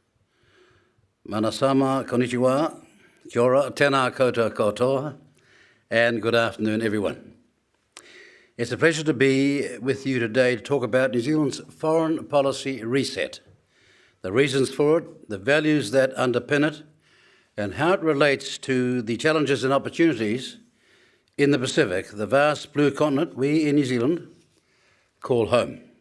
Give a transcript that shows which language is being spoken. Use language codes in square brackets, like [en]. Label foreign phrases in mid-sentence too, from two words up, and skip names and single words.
[ja] Manasama, konnichiwa, [mi] kia ora, tēnā koutou katoa, [en] and good afternoon, everyone. It's a pleasure to be with you today to talk about New Zealand's foreign policy reset, the reasons for it, the values that underpin it, and how it relates to the challenges and opportunities in the Pacific, the vast blue continent we in New Zealand call home.